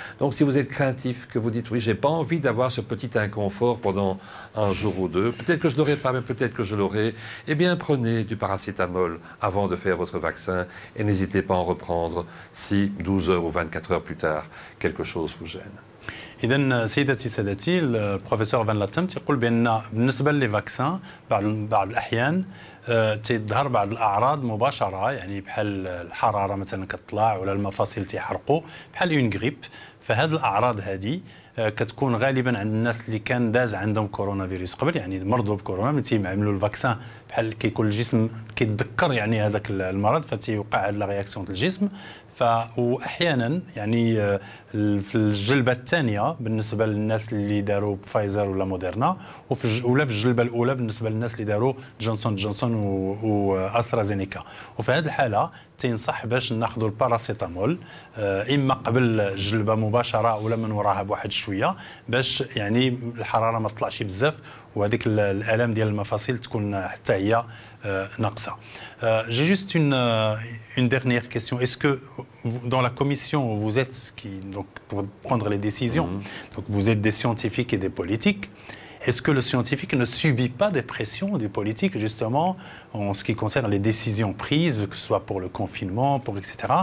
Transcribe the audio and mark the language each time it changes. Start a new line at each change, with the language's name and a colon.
French: Donc, si vous êtes craintif, que vous dites, oui, j'ai pas envie d'avoir ce petit inconfort pendant un jour ou deux, peut-être que je l'aurai pas, mais peut-être que je l'aurai, eh bien, prenez du paracétamol avant de faire votre vaccin et n'hésitez pas à en reprendre si 12 heures ou 24 heures plus tard, quelque chose vous gêne.
Arabic: إذن سيدتي سادتي البروفيسور فان لاتم تيقول بأن بالنسبة للفاكسان بعض الأحيان تظهر بعض الأعراض مباشرة يعني بحال الحرارة مثلا كتطلع ولا المفاصل تيحرقوا بحال اون غريب فهاد الأعراض هذه كتكون غالبا عند الناس اللي كان داز عندهم كورونا فيروس قبل يعني مرضوا بكورونا ملي تيعملوا الفاكسان بحال كيكون الجسم كيتذكر يعني هذاك المرض فتيوقع هاد لا رياكسيون الجسم واحيانا يعني في الجلبه الثانيه بالنسبه للناس اللي داروا فايزر ولا موديرنا ولا في الجلبه الاولى بالنسبه للناس اللي داروا جونسون واسترازينيكا. وفي هذه الحاله تنصح باش ناخذوا الباراسيتامول اما قبل الجلبه مباشره ولا من وراها بواحد شويه باش يعني الحراره ما تطلعش بزاف وهذيك الالام ديال المفاصل تكون حتى هي ناقصه.
French: J'ai juste une dernière question. Est-ce que dans la commission où vous êtes donc pour prendre les décisions, donc vous êtes des scientifiques et des politiques, est-ce que le scientifique ne subit pas des pressions des politiques justement en ce qui concerne les décisions prises, que ce soit pour le confinement, pour etc.